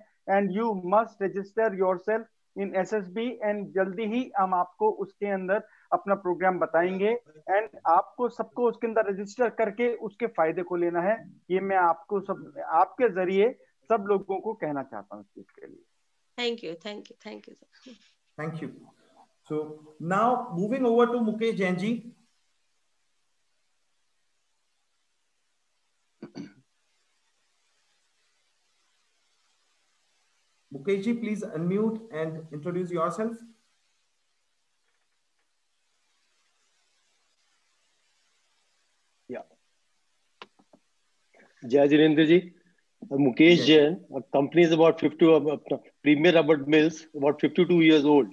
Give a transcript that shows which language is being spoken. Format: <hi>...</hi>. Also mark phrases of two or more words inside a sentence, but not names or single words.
<en>and you must register yourself in SSB,</en> <hi>एंड जल्दी ही हम आपको उसके अंदर अपना प्रोग्राम बताएंगे, एंड आपको सबको उसके अंदर रजिस्टर करके उसके फायदे को लेना है। ये मैं आपको सब आपके जरिए सब लोगों को कहना चाहता हूँ इस चीज के लिए।</hi> <en>Thank you sir. Thank you. So now moving over to Mukesh Jain ji. Mukesh ji, please unmute and introduce yourself. Yeah.</en> <hi>जय जिनेन्द्र जी.</hi> <en>Mukesh Jain. Our company is about Premier Rubber Mills, about 52 years old.</en>